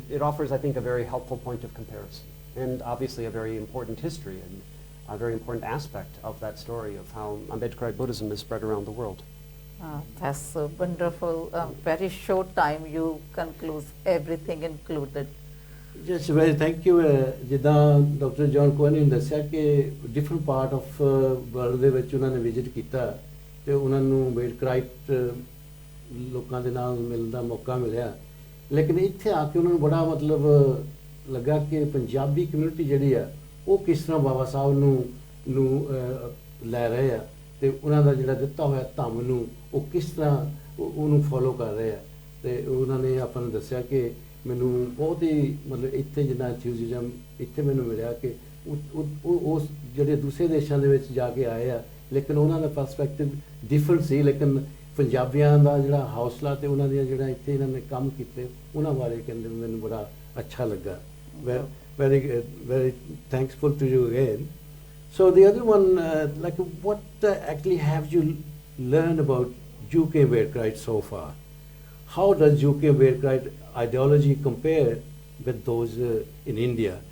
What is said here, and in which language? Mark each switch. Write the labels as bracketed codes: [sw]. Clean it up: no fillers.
[en] It offers, I think, a very helpful point of comparison, and obviously a very important history and a very important aspect of that story of how Ambedkarite Buddhism is spread around the world. That's wonderful. Very short time you conclude everything included. Just very thank you. [pa] ਜਿੱਦਾਂ doctor John Cohen ਨੇ ਦੱਸਿਆ ਕਿ different part of world ਦੇ ਵਿੱਚ ਉਹਨਾਂ ਨੇ visit ਕੀਤਾ ਤੇ ਉਹਨਾਂ ਨੂੰ ਅੰਬੇਡਕਰਾਈਟ ਲੋਕਾਂ ਦੇ ਨਾਲ ਮਿਲਣ ਦਾ ਮੌਕਾ ਮਿਲਿਆ, ਲੇਕਿਨ ਇੱਥੇ ਆ ਕੇ ਉਹਨਾਂ ਨੂੰ ਬੜਾ ਮਤਲਬ ਲੱਗਾ ਕਿ ਪੰਜਾਬੀ ਕਮਿਊਨਿਟੀ ਜਿਹੜੀ ਆ ਉਹ ਕਿਸ ਤਰ੍ਹਾਂ ਬਾਬਾ ਸਾਹਿਬ ਨੂੰ ਲੈ ਰਹੇ ਆ ਤੇ ਉਹਨਾਂ ਦਾ ਜਿਹੜਾ ਦਿੱਤਾ ਹੋਇਆ ਧੰਮ ਨੂੰ ਉਹ ਕਿਸ ਤਰ੍ਹਾਂ ਉਹਨੂੰ ਫੋਲੋ ਕਰ ਰਹੇ ਆ। ਤੇ ਉਹਨਾਂ ਨੇ ਆਪਾਂ ਨੂੰ ਦੱਸਿਆ ਕਿ ਮੈਨੂੰ ਬਹੁਤ ਹੀ ਮਤਲਬ ਇੱਥੇ ਜਿੰਨਾ ਐਂਥੂਸੀਜ਼ਮ ਇੱਥੇ ਮੈਨੂੰ ਮਿਲਿਆ ਕਿ ਉਸ ਜਿਹੜੇ ਦੂਸਰੇ ਦੇਸ਼ਾਂ ਦੇ ਵਿੱਚ ਜਾ ਕੇ ਆਏ ਆ, ਲੇਕਿਨ ਉਹਨਾਂ ਦਾ ਪਰਸਪੈਕਟਿਵ ਡਿਫਰੈਂਟ ਸੀ, ਲੇਕਿਨ ਪੰਜਾਬੀਆਂ ਦਾ ਜਿਹੜਾ ਹੌਸਲਾ ਤੇ ਉਹਨਾਂ ਦੀਆਂ ਜਿਹੜਾ ਇੱਥੇ ਇਹਨਾਂ ਨੇ ਕੰਮ ਕੀਤੇ ਉਹਨਾਂ ਬਾਰੇ ਕਹਿੰਦੇ ਮੈਨੂੰ ਬੜਾ ਅੱਛਾ ਲੱਗਾ। [en] Very thankful to you again. So the other one, like what actually have you learned about UK Ambedkarite so far? How does UK Ambedkarite ideology compare with those in India?